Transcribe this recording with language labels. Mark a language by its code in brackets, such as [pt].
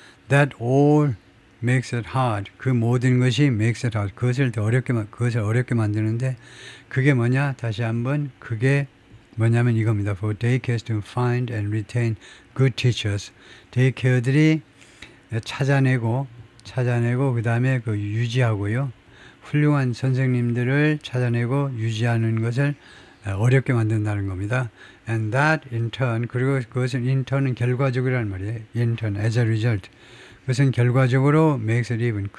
[en] That all makes it hard. [ko] 그 모든 것이 [en] makes it hard. [ko] 그것을 어렵게 만드는데 그게 뭐냐? 다시 한번 그게 뭐냐면 이겁니다. [en] For daycares to find and retain good teachers. [ko] 데이케어들이 찾아내고 그 다음에 그 유지하고요. 훌륭한 선생님들을 찾아내고 유지하는 것을 어렵게 만든다는 겁니다. [en] And that in turn, [ko] 그리고 그것은 in turn은 결과적이라는 말이에요. [en] In turn, as a result. [ko] 그것은 결과적으로 [en] makes it even.